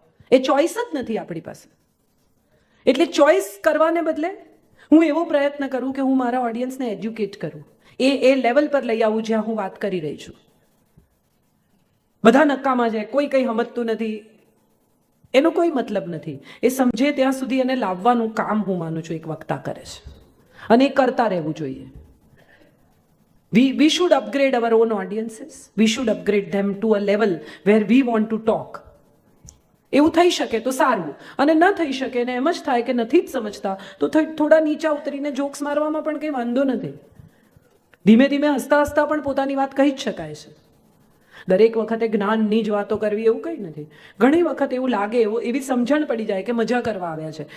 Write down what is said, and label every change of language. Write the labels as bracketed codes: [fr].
[gu] એ choice જ નથી આપણી પાસે. એટલે ચોઈસ કરવાને બદલે હું એવો પ્રયત્ન કરું કે હું મારા ઓડિયન્સને એજ્યુકેટ કરું, એ લેવલ પર લઈ આવું જ્યાં હું વાત કરી રહી છું. બધા નકામા છે, કોઈ કંઈ સમજતું નથી, એનો કોઈ મતલબ નથી. એ સમજે ત્યાં સુધી એને લાવવાનું કામ હું માનું છું એક વક્તા કરે છે, અને એ કરતા રહેવું જોઈએ. [en] We should upgrade our own audiences. We should upgrade them to a level where we want to talk. [gu] એવું થઈ શકે તો સારું, અને ન થઈ શકે ને એમ જ થાય કે નથી જ સમજતા તો થોડા નીચા ઉતરીને જોક્સ મારવામાં પણ કંઈ વાંધો નથી. ધીમે ધીમે હસતા હસતા પણ પોતાની વાત કહી જ શકાય છે. દરેક વખતે જ્ઞાનની જ વાતો કરવી એવું કંઈ નથી. ઘણી વખત એવું લાગે, એવી સમજણ પડી જાય કે મજા કરવા આવ્યા છે.